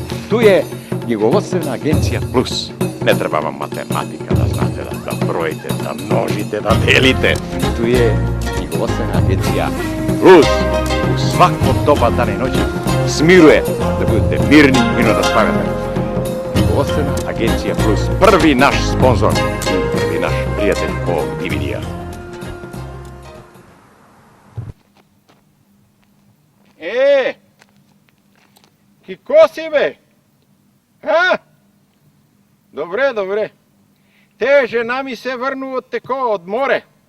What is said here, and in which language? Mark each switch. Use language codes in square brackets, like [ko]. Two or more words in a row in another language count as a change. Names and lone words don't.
[sr] Tu je knjigovodstvena agencija Plus. Ne treba vam matematika da znate, da brojite, da množite, da delite. Tu je knjigovodstvena agencija Plus. U svako doba dane i noći smiruje da budete mirni i da spavate. Knjigovodstvena agencija Plus, prvi naš sponzor i prvi naš prijatelj ovog DVD-a. [mk] Ки ко си, бе? Добре. Те жена ми се врну од теко, од море.